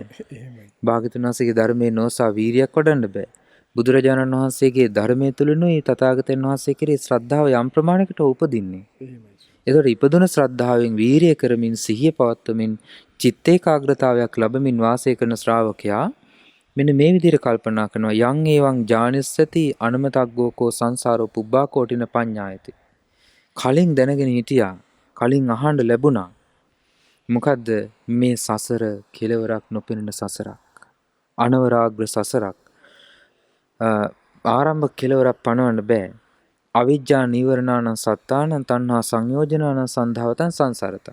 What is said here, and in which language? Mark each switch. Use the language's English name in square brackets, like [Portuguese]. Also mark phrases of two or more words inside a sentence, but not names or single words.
[Sinhala] භාග්‍යවතුන් වහන්සේගේ ධර්මයේ නොසා වීරියක් වඩන්න බෑ. බුදුරජාණන් වහන්සේගේ ධර්මයේ තුලිනුයි තථාගතයන් වහන්සේ කෙරෙහි ශ්‍රද්ධාව යම් ප්‍රමාණයකට උපදින්නේ. ඒතකොට ඉපදුන ශ්‍රද්ධාවෙන් වීරිය කරමින් සිහිය පවත්වමින් චිත්ත ඒකාග්‍රතාවයක් ලැබමින් වාසය කරන ශ්‍රාවකයා මෙන්න මේ විදිහට කල්පනා කරනවා [Pali] යං ඒවං ඥානස්සති අනමතග්ගෝකෝ සංසාරෝ පුබ්බා කෝටින පඤ්ඤායති. [Sinhala] කලින් දැනගෙන හිටියා. කලින් අහන්න ලැබුණා. මොකද්ද මේ සසර කෙලවරක් නොපෙනෙන සසරක්. අනවරාග්‍ර සසරක්. ආරම්භ කෙලවරක් පණවන්න බෑ. [Pali] අවිජ්ජා නීවරණාන සත්තාන තණ්හා සංයෝජනාන සන්ධාවතං සංසාරතං.